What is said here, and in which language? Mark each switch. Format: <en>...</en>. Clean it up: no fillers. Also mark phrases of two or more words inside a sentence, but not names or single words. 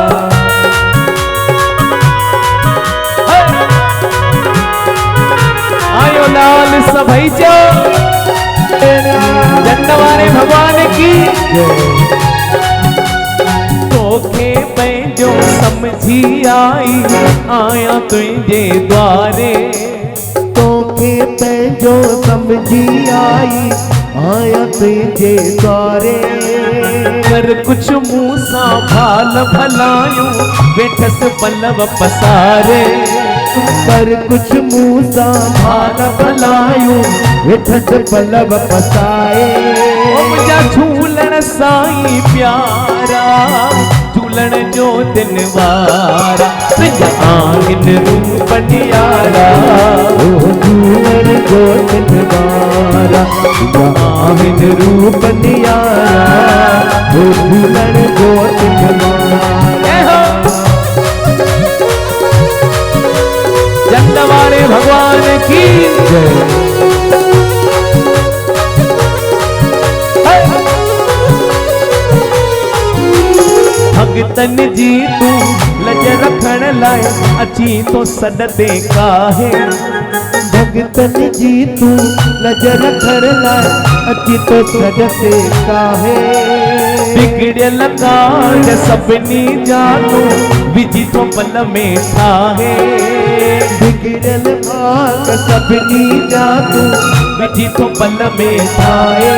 <sd>आयो लाल सभई जो जन्म वारे भगवान की तोखे पंहिंजो समझी आई आया तुंहिंजे द्वारे, तोखे पंहिंजो समझी आई आया तुंहिंजे द्वारे। कर कुछ मूं सां भाल भलायूं वेठसि पलव पसारे, कर कुछ मूं सां भाल भलायूं वेठसि पलव पसाए। ओ मुंहिंजा झूलण साईं प्यारा झूलण जो तिन वारा, तुंहिंजा आहिनि रूप नियारा ओ झूलण जो तिन वारा, तुंहिंजा आहिनि रूप नियारा ओ झूलण जो तिन वारा।</sd> <hi>जन्म वाले भगवान की जय।</hi> <sd>भगतन जी तू लज रखण लाइ अची तो सॾ ते काहे, भगतन जी तू लज रखण लाइ अची तो सॾ ते काहे। बिगड़ियल काज सभिनी जा तू विझी तो पल में ठाहे, बिगड़ियल भाग सभिनी जा तू विझी तो पल में ठाहे।</sd>